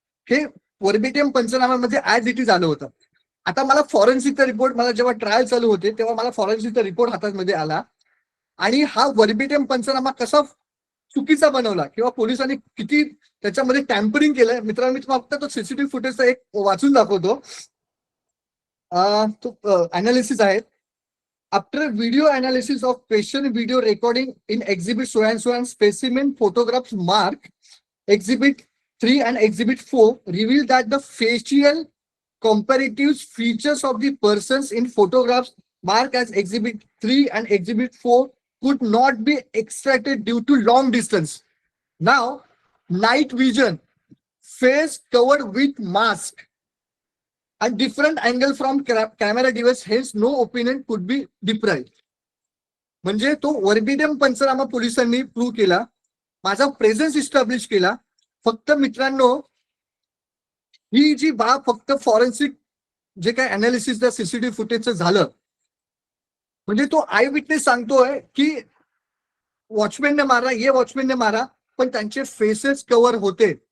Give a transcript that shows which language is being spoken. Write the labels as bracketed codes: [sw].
[mr] हे वर्बिटियम पंचनाम्यामध्ये as it is आलं होतं. आता मला फॉरेन्सिकचा रिपोर्ट, मला जेव्हा ट्रायल चालू होते तेव्हा मला फॉरेन्सिकचा रिपोर्ट हातामध्ये आला आणि हा वर्बिटियम पंचनामा कसा चुकीचा बनवला किंवा पोलिसांनी किती त्याच्यामध्ये टॅम्परिंग केलंय. मित्रांनो, मी तुम्हाला फक्त तो सीसीटीव्ही फुटेजचा एक वाचून दाखवतो. तो अनालिसिस आहे. [en] After video analysis of question video recording in exhibit so and specimen photographs mark exhibit 3 and exhibit 4 reveal that the facial comparative features of the persons in photographs marked as exhibit 3 and exhibit 4 could not be extracted due to long distance. Now, night vision, face covered with mask and different angle from camera device, hence no opinion could be deprived. [mr] म्हणजे तो वर्बिडियम पंचनामा पोलिसांनी prove केला, माझा presence establish केला. फक्त मित्रांनो, ही जी बाब फक्त फॉरेन्सिक जे काय अनालिसिस त्या सीसीटीव्ही फुटेजचं झालं, म्हणजे तो आय विटनेस सांगतोय की वॉचमॅनने मारा, ये वॉचमॅनने मारा, पण त्यांचे फेसेस कव्हर होते.